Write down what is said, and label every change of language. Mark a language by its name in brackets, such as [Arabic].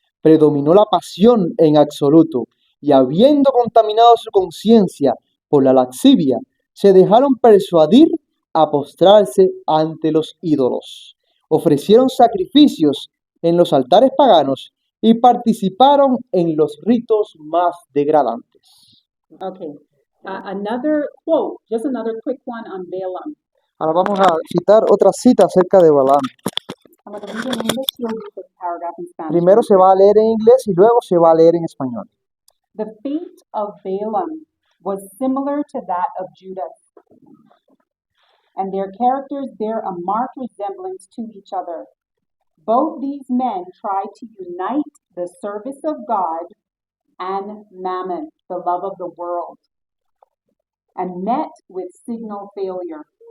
[Spanish] Predominó la pasión en absoluto, y habiendo contaminado su conciencia por la lascivia, se dejaron persuadir a postrarse ante los ídolos. Ofrecieron sacrificios en los altares paganos y participaron en los ritos más degradantes. [English] Okay. Another quote, just another quick one on Balaam. [Spanish] Ahora vamos a citar otra cita acerca de Balaam. [English] I'm going to read it in English, you'll read the paragraph in Spanish. [Spanish] Primero se va a leer en inglés y luego se va a leer en español. [English] The fate of Balaam was similar to that of Judas, and their characters bear a marked resemblance to each other. Both these men tried to unite the service of God and mammon, the love of the world, and met with signal failure.